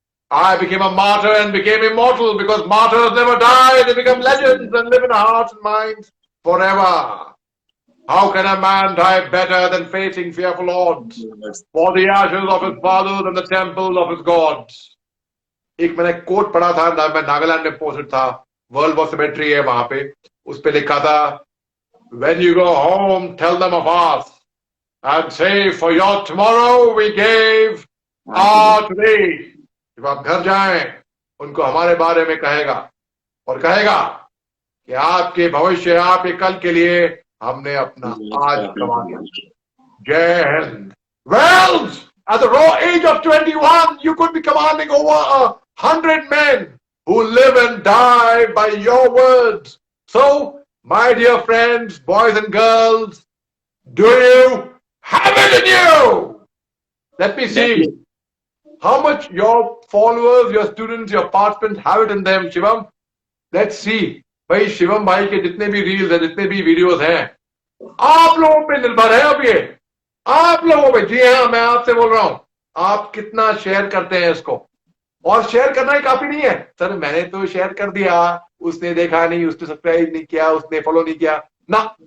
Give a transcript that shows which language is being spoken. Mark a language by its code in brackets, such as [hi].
[en] I became a martyr and became immortal because martyrs never die. They become legends and live in our hearts and minds forever. How can a man die better than facing fearful odds for the ashes of his fathers and the temple of his gods? [hi] एक मैंने coat पढ़ा था, मैं नागालैंड में posted था, world war symmetry है वहां पे, उस पे लिखा था, [en] when you go home tell them of us and say for your tomorrow we gave our today. [hi] जब आप घर जाएं उनको हमारे बारे में कहेगा और कहेगा कि आपके भविष्य, आपके कल के लिए हमने अपना आज कमा लिया. जय Hind. [en] Well, at the raw age of 21, you could be commanding over 100 men who live and die by your words. So, my dear friends, boys and girls, do you have it in you? Let me see how much your followers, your students, your participants have it in them, Shivam. Let's see. [hi] भाई शिवम भाई के जितने भी reels हैं, जितने भी videos हैं, आप लोगों पे निर्भर है अब ये. आप लोगों पे. जी हाँ, मैं आपसे बोल रहा हूं, आप कितना शेयर करते हैं इसको. और शेयर करना ही काफी नहीं है. सर मैंने तो शेयर कर दिया, उसने देखा नहीं, उसने सब्सक्राइब नहीं किया, उसने फॉलो नहीं किया ना.